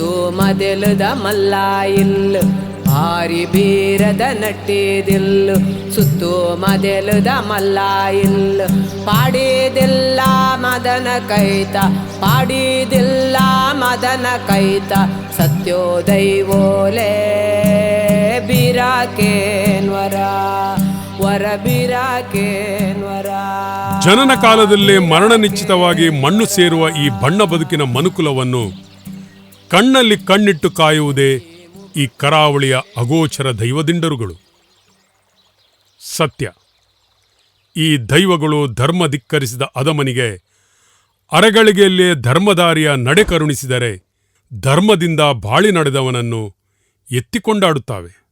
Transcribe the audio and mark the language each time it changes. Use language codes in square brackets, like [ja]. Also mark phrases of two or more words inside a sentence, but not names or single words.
[tcy] ಮದಲದ ಮಲ್ಲ ಇಲ್ಲು ಭಾರಿ ಬೀರದ ನಟ್ಟಿದಿಲ್ಲು ಸುತ್ತು ಮದಲದ ಮಲ್ಲ ಇಲ್ಲು ಪಾಡಿದಿಲ್ಲ ಮದನ ಕೈತ ಪಾಡಿದಿಲ್ಲ ಮದನ ಕೈತ ಸತ್ಯೋದೈವೋಲೆ ಬಿರಾಕೇನ್ವರ ವರ ಬಿರಾಕೇನ್ವರ. [kn] ಜನನ ಕಾಲದಲ್ಲೇ ಮರಣ ನಿಶ್ಚಿತವಾಗಿ ಮಣ್ಣು ಸೇರುವ ಈ ಬಣ್ಣ ಬದುಕಿನ ಮನುಕುಲವನ್ನು ಕಣ್ಣಲ್ಲಿ ಕಣ್ಣಿಟ್ಟು ಕಾಯುವುದೇ ಈ ಕರಾವಳಿಯ ಅಗೋಚರ ದೈವದಿಂಡರುಗಳು. ಸತ್ಯ, ಈ ದೈವಗಳು ಧರ್ಮ ಧಿಕ್ಕರಿಸಿದ ಅಧಮನಿಗೆ ಅರಗಳಿಗೆಯಲ್ಲೇ ಧರ್ಮದಾರಿಯ ನಡೆ ಕರುಣಿಸಿದರೆ ಧರ್ಮದಿಂದ ಬಾಳಿ ನಡೆದವನನ್ನು ಎತ್ತಿಕೊಂಡಾಡುತ್ತಾವೆ.